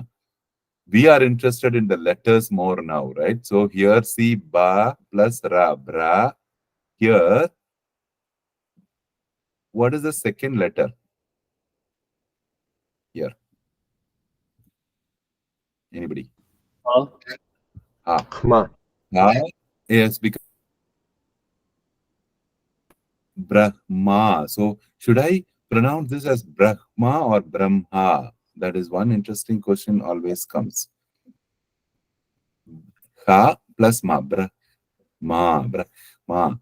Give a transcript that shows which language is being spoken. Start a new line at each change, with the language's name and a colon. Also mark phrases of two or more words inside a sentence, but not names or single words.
English: We are interested in the letters more now, right? So here see Ba plus Ra. Bra. Here, what is the second letter? Here. Anybody? Ha. Ma. Ha. Yes, because Brahma. So should I pronounce this as Brahma or Brahma? That is one interesting question always comes. Ha plus ma. Brahma.